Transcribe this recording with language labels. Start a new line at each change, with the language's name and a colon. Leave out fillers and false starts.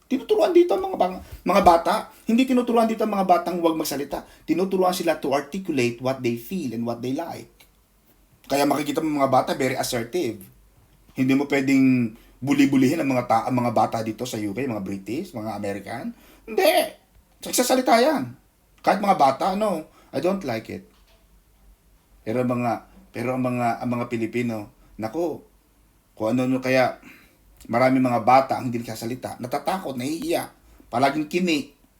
Filipino: Tinuturuan dito ang mga bata. Hindi tinuturuan dito ang mga batang huwag magsalita. Tinuturuan sila
English: to articulate what they feel and what they like.
Filipino: Kaya makikita mo mga bata
English: very assertive.
Filipino: Hindi mo pwedeng buli-bulihin ang mga bata dito sa UK, mga British, mga American. Hindi. Nagsasalita yan. Kahit mga bata,
English: no, I don't like it.
Filipino: Pero ang mga Pilipino, nako, kung ano kaya marami mga bata ang hindi nagsasalita, natatakot, nahihiya, palaging kini.